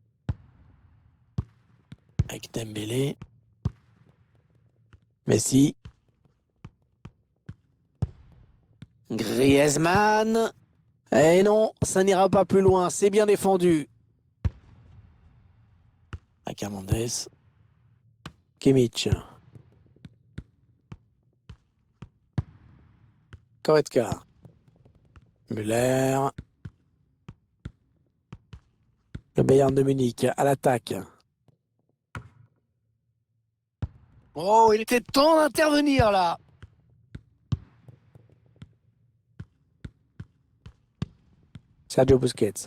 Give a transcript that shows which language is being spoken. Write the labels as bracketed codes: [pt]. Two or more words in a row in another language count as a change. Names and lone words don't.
[fr] Avec Dembélé. Messi. Griezmann. Eh non, ça n'ira pas plus loin. C'est bien défendu. Avec Hernandez. Kimmich. Goretzka. Müller. Le Bayern de Munich à l'attaque. Oh, il était temps d'intervenir là. Sergio Busquets.